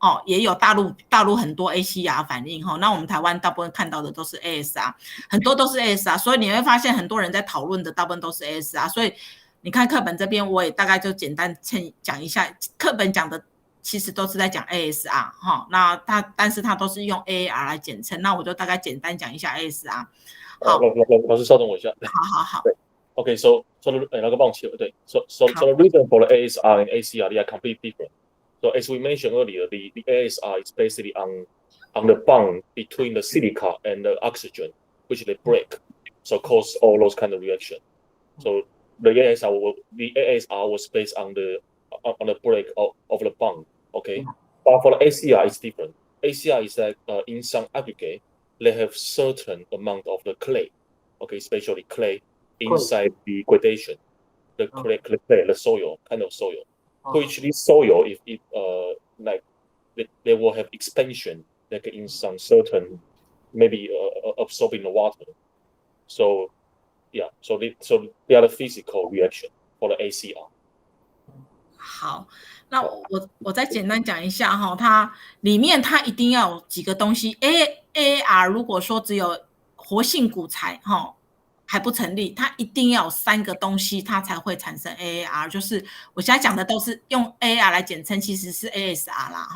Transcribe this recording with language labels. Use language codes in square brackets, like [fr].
[zh] 也有大陆很多 ACR 反应那我们台湾大部分看到的都是 ASR， 很多都是 ASR， 所以你会发现很多人在讨论的大部分都是 ASR， 所以你看课本这边我也大概就简单讲一下，课本讲的其实都是在讲 ASR 那但是它都是用 AAR 来简称，那我就大概简单讲一下 ASR。好，老师稍等我一下。好。 [en] Okay, so [zh] 那个忘记了，对 [en] ，so the reason for the ASR and ACR they are completely different. So as we mentioned earlier, the ASR is basically on the bond between the silica and the oxygen, which they break, so cause all those kind of reaction. So the ASR was based on the break of the bond. Okay, but for the ACR it's different. ACR is like in some aggregate they have certain amount of the clay. Okay, especially clay inside the gradation, the clay, the soil, kind of soil, which this soil, if it like they will have expansion, like in some certain maybe absorbing the water. So yeah, so they are the physical reaction for the ACR. [zh] 好，那我再简单讲一下它里面它一定要有几个东西。 AAR 如果说只有活性骨材还不成立，它一定要有3个东西，它才会产生 AAR。就是我现在讲的都是用 AAR 来简称，其实是 ASR 啦。